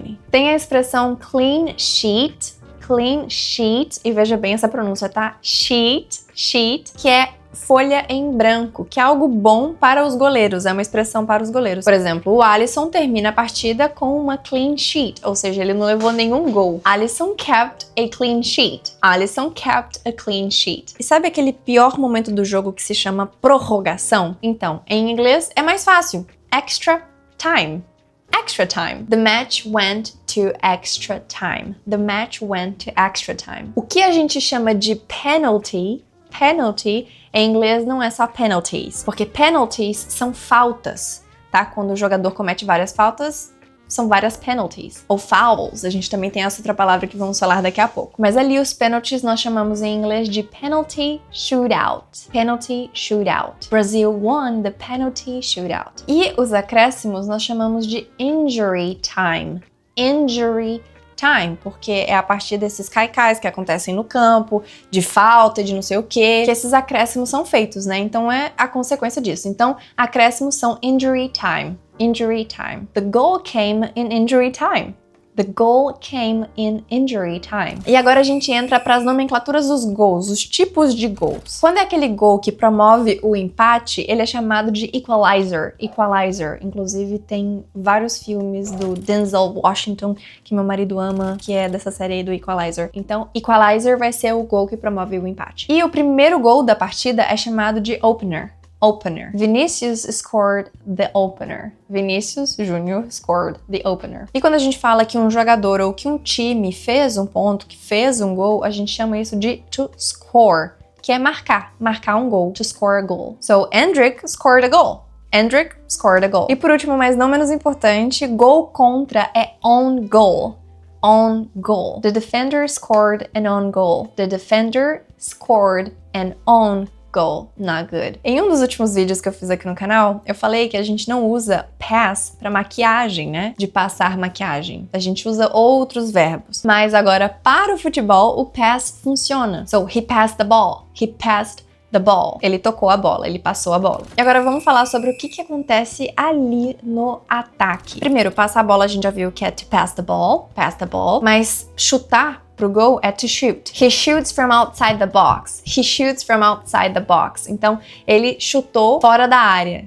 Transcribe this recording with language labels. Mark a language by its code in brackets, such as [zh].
[pt] Tem a expressão clean sheet, e veja bem essa pronúncia, tá? Sheet, que é folha em branco, que é algo bom para os goleiros, é uma expressão para os goleiros. Por exemplo, o Alisson termina a partida com uma clean sheet, ou seja, ele não levou nenhum gol. [en] Alisson kept a clean sheet. Alisson kept a clean sheet. [pt] E sabe aquele pior momento do jogo que se chama prorrogação? Então, em inglês é mais fácil. [en] Extra time. Extra time. The match went to extra time. The match went to extra time. [pt] O que a gente chama de penalty em inglês não é só penalties, porque penalties são faltas, tá? Quando o jogador comete várias faltas, são várias penalties. Ou fouls, a gente também tem essa outra palavra que vamos falar daqui a pouco. Mas ali os penalties nós chamamos em inglês de penalty shootout. [en] Penalty shootout. Brazil won the penalty shootout. [pt] E os acréscimos nós chamamos de injury time. Injury time, porque é a partir desses caicais que acontecem no campo, de falta, de não sei o quê, que esses acréscimos são feitos, né? Então é a consequência disso. Então, acréscimos são injury time. Injury time. [en] The goal came in injury time. The goal came in injury time. [pt] E agora a gente entra para as nomenclaturas dos gols, os tipos de gols. Quando é aquele gol que promove o empate, ele é chamado de equalizer. Equalizer. Inclusive tem vários filmes do Denzel Washington que meu marido ama, que é dessa série aí do Equalizer. Então, equalizer vai ser o gol que promove o empate. E o primeiro gol da partida é chamado de opener. [en] Opener. Vinicius scored the opener. Vinicius Júnior scored the opener. [pt] E quando a gente fala que um jogador ou que um time fez um ponto, que fez um gol, a gente chama isso de to score, que é marcar um gol, [en] to score a goal. So, Endrick scored a goal. Endrick scored a goal. [pt] E por último, mas não menos importante, gol contra é own goal. [en] Own goal. The defender scored an own goal. The defender scored an own goal, not good. [pt] Em um dos últimos vídeos que eu fiz aqui no canal, eu falei que a gente não usa pass pra maquiagem, né? De passar maquiagem. A gente usa outros verbos. Mas agora, para o futebol, o pass funciona. [en] So, he passed the ball. He passed the ball. [pt] Ele tocou a bola, ele passou a bola. E agora vamos falar sobre o que acontece ali no ataque. Primeiro, passar a bola a gente já viu que é to pass the ball, mas chutar pro gol é to shoot. [en] He shoots from outside the box. He shoots from outside the box. [pt] Então, ele chutou fora da área.